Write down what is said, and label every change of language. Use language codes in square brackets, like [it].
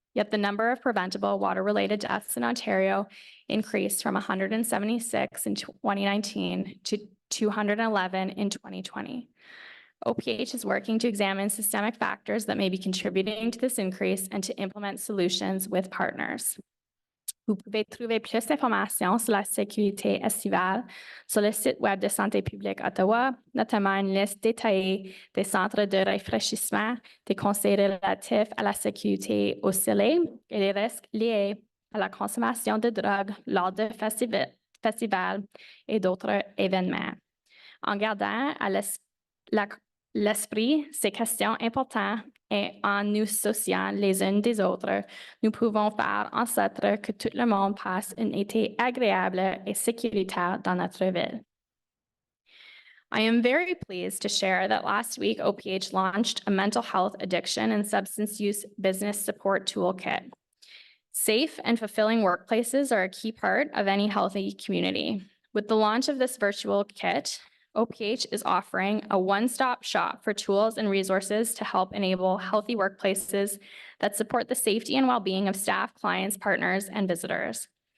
[en] Yet the number of preventable water-related deaths in Ontario increased from 176 in 2019 to 211 in 2020. OPH is working to examine systemic factors that may be contributing to this increase and to implement solutions with partners. [fr] Vous pouvez trouver plus d'informations sur la sécurité estivale sur le site web de Santé publique Ottawa, notamment une liste détaillée des centres de rafraîchissement, des conseils relatifs à la sécurité au soleil et les risques liés à la consommation de drogue lors de festivals et d'autres événements. En gardant à l'esprit ces questions importantes et en nous associant les unes des autres, nous pouvons faire en sorte que tout le monde passe un été agréable et sécuritaire dans notre ville. [en] I am very pleased to share that last week, OPH launched a mental health addiction and substance use business support toolkit. Safe and fulfilling workplaces are a key part of any healthy community. With the launch of this virtual kit, OPH is offering a one-stop shop for tools and resources to help enable healthy workplaces that support the safety and well-being of staff, clients, partners, and visitors.